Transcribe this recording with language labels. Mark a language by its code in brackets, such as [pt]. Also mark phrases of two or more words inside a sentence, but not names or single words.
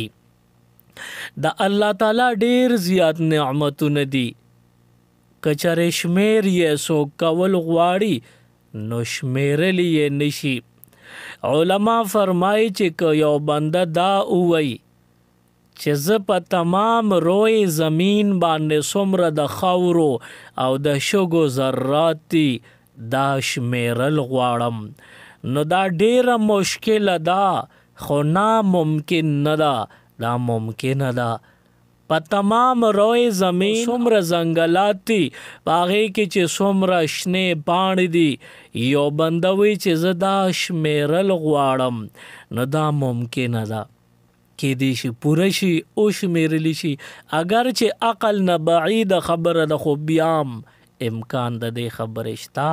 [ps] د الله تعالی ډیر زیات نعمتونه دي، کچره شمیر یې سو کول غواړي نو شمیرلی یې نشي. علما فرمایي چې که یو بنده دا ووایي چې زه په تمام روی زمین باندې څومره د خاورو او د شګو ذرات دي دا شمیرل غواړم، نو دا ډیره مشکله ده خو ناممکن نه ده. دا ممکنه ده. په تمام روی زمین څومره ځنګلات دي، په هغې کې چې څومره شنې پاڼې دي، یو بنده وی چې زه دا شمیرل غواړم نو دا ممکنه ده. کېدای شي پوره شي او شمیرلی شي، اگر چې عقل نه بعید خبره ده خو بیام امکان د دې خبرې شته.